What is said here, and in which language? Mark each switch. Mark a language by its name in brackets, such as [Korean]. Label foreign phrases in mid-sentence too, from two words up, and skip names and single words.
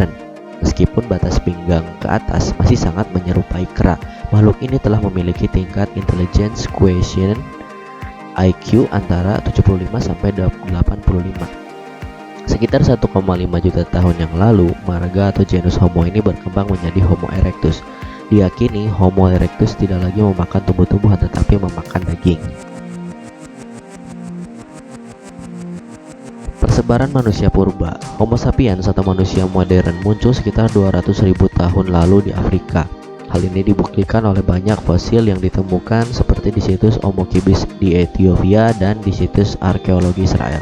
[Indonesian] Meskipun batas pinggang ke atas masih sangat menyerupai kera, makhluk ini telah memiliki tingkat [English] intelligence quotient [Indonesian] IQ antara 75 sampai 85. Sekitar 1,5 juta tahun yang lalu, marga atau genus Homo ini berkembang menjadi Homo erectus. Diyakini Homo erectus tidak lagi memakan tumbuh-tumbuhan tetapi memakan daging. Persebaran manusia purba. Homo sapiens atau manusia modern muncul sekitar 200.000 tahun lalu di Afrika. Hal ini dibuktikan oleh banyak fosil yang ditemukan seperti di situs Omokibis di Ethiopia dan di situs arkeologi Israel.